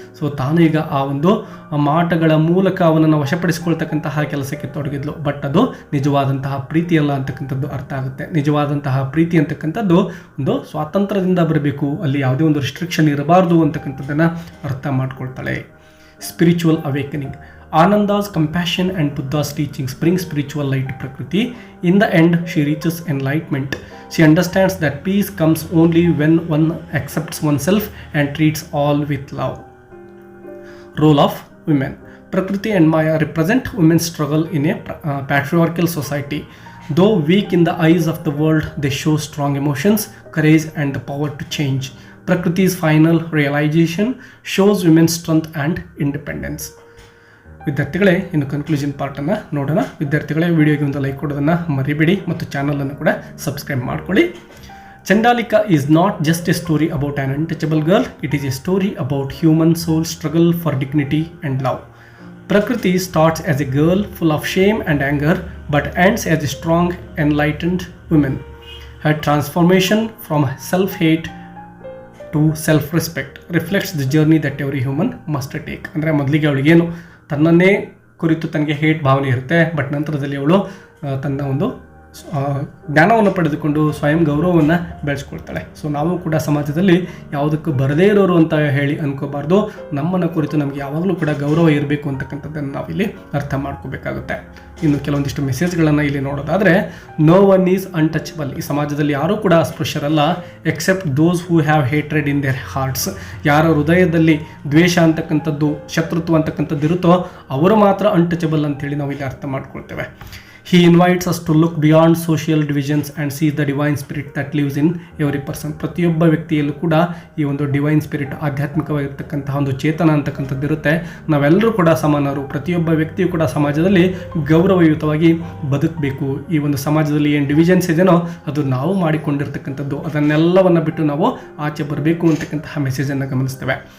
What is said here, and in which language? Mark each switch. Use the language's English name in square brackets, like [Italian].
[Kannada] So ತಾನು ಈಗ ಆ ಒಂದು ಮಾಟಗಳ ಮೂಲಕ ಅವನನ್ನು ವಶಪಡಿಸಿಕೊಳ್ತಕ್ಕಂತಹ ಕೆಲಸಕ್ಕೆ ತೊಡಗಿದ್ಲು, ಬಟ್ ಅದು ನಿಜವಾದಂತಹ ಪ್ರೀತಿಯಲ್ಲ ಅಂತಕ್ಕಂಥದ್ದು ಅರ್ಥ ಆಗುತ್ತೆ. ನಿಜವಾದಂತಹ ಪ್ರೀತಿ ಅಂತಕ್ಕಂಥದ್ದು ಒಂದು ಸ್ವಾತಂತ್ರ್ಯದಿಂದ ಬರಬೇಕು, ಅಲ್ಲಿ ಯಾವುದೇ ಒಂದು ರಿಸ್ಟ್ರಿಕ್ಷನ್ ಇರಬಾರ್ದು ಅಂತಕ್ಕಂಥದ್ದನ್ನು ಅರ್ಥ ಮಾಡ್ಕೊಳ್ತಾಳೆ. [English] Spiritual awakening. Ananda's compassion and Buddha's teachings bring spiritual light to Prakriti. In the end, she reaches enlightenment. She understands that peace comes only when one accepts oneself and treats all with love. Role of women. Prakriti and Maya represent women's struggle in a patriarchal society. Though weak in the eyes of the world, they show strong emotions, courage, and the power to change. Prakriti's final realization shows women's strength and independence. [Kannada] ವಿದ್ಯಾರ್ಥಿಗಳೇ, ಇನ್ನು conclusion ಪಾರ್ಟನ್ನು ನೋಡೋಣ. ವಿದ್ಯಾರ್ಥಿಗಳೇ, ವಿಡಿಯೋಗೆ ಒಂದು like ಕೊಡೋದನ್ನು ಮರಿಬೇಡಿ ಮತ್ತು ಚಾನಲನ್ನು ಕೂಡ ಸಬ್ಸ್ಕ್ರೈಬ್ ಮಾಡ್ಕೊಳ್ಳಿ. [English] Chandalika is not just a story about an untouchable girl, it is a story about human soul struggle for dignity and love. Prakriti starts as a girl full of shame and anger, but ends as a strong, enlightened woman. Her transformation from self-hate to self-respect reflects the journey that every human must take. [Kannada] ಅಂದರೆ ಮೊದಲಿಗೆ ಅವಳಿಗೇನು ತನ್ನನ್ನೇ ಕುರಿತು ತನಗೆ hate ಭಾವನೆ ಇರುತ್ತೆ, but ನಂತರದಲ್ಲಿ ಅವಳು ತನ್ನ ಒಂದು ಜ್ಞಾನವನ್ನು ಪಡೆದುಕೊಂಡು ಸ್ವಯಂ ಗೌರವವನ್ನು ಬೆಳೆಸ್ಕೊಳ್ತಾಳೆ. ಸೊ ನಾವು ಕೂಡ ಸಮಾಜದಲ್ಲಿ ಯಾವುದಕ್ಕೂ ಬರದೇ ಇರೋರು ಅಂತ ಹೇಳಿ ಅನ್ಕೋಬಾರ್ದು. ನಮ್ಮನ್ನು ಕುರಿತು ನಮಗೆ ಯಾವಾಗಲೂ ಕೂಡ ಗೌರವ ಇರಬೇಕು ಅಂತಕ್ಕಂಥದ್ದನ್ನು ನಾವಿಲ್ಲಿ ಅರ್ಥ ಮಾಡ್ಕೋಬೇಕಾಗುತ್ತೆ. ಇನ್ನು ಕೆಲವೊಂದಿಷ್ಟು ಮೆಸೇಜ್ಗಳನ್ನು ಇಲ್ಲಿ ನೋಡೋದಾದರೆ, [English] No one is untouchable. [Kannada] ಈ ಸಮಾಜದಲ್ಲಿ ಯಾರೂ ಕೂಡ ಅಸ್ಪೃಶ್ಯರಲ್ಲ, [English] Except those who have hatred in their hearts. [Kannada] ಯಾರ ಹೃದಯದಲ್ಲಿ ದ್ವೇಷ ಅಂತಕ್ಕಂಥದ್ದು, ಶತ್ರುತ್ವ ಅಂತಕ್ಕಂಥದ್ದು ಇರುತ್ತೋ ಅವರು ಮಾತ್ರ ಅನ್ಟಚಬಲ್ ಅಂತೇಳಿ ನಾವು ಇಲ್ಲಿ ಅರ್ಥ ಮಾಡ್ಕೊಳ್ತೇವೆ. [English] He invites us to look beyond social divisions and see the divine spirit that lives in every person. [Kannada] ಪ್ರತಿಯೊಬ್ಬ ವ್ಯಕ್ತಿಯಲ್ಲೂ ಕೂಡ ಈ ಒಂದು ಡಿವೈನ್ ಸ್ಪಿರಿಟ್, ಆಧ್ಯಾತ್ಮಿಕವಾಗಿರ್ತಕ್ಕಂತಹ ಒಂದು ಚೇತನ ಅಂತಕ್ಕಂಥದ್ದು ಇರುತ್ತೆ. ನಾವೆಲ್ಲರೂ ಕೂಡ ಸಮಾನರು, ಪ್ರತಿಯೊಬ್ಬ ವ್ಯಕ್ತಿಯು ಕೂಡ ಸಮಾಜದಲ್ಲಿ ಗೌರವಯುತವಾಗಿ ಬದುಕಬೇಕು. ಈ ಒಂದು ಸಮಾಜದಲ್ಲಿ ಏನು ಡಿವಿಷನ್ಸ್ ಇದೆಯೋ ಅದು ನಾವು ಮಾಡಿಕೊಂಡಿರ್ತಕ್ಕಂಥದ್ದು, ಅದನ್ನೆಲ್ಲವನ್ನು ಬಿಟ್ಟು ನಾವು ಆಚೆ ಬರಬೇಕು ಅಂತಕ್ಕಂತಹ ಮೆಸೇಜನ್ನು ಗಮನಿಸ್ತೇವೆ.